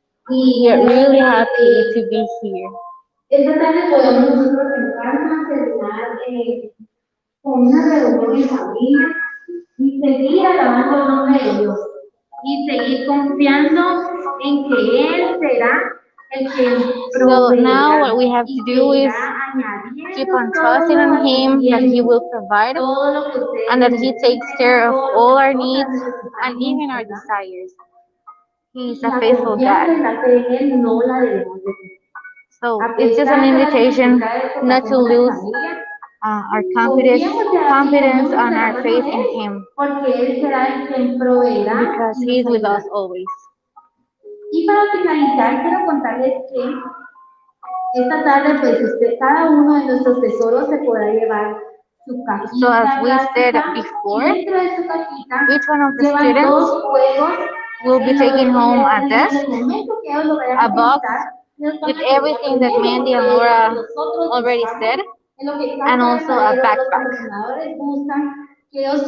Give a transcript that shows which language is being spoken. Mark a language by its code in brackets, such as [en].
[en] We are really happy to be here. [es] Esta tarde podemos nosotros sentarnos, terminar con una reunión en familia y seguir alabando el nombre de Dios y seguir confiando en que Él será el que [en] So now what we have to do is keep on trusting in Him that He will provide and that He takes care of all our needs and even our desires. He is a faithful God. So it's just an invitation not to lose our confidence and our faith in Him, because He is with us always. [es] Y para finalizar, quiero contarles que esta tarde, pues cada uno de nuestros tesoros se podrá llevar [en] So as we said before, each one of the students will be taking home a desk, a box with everything that Mandy and Laura already said, and also a backpack.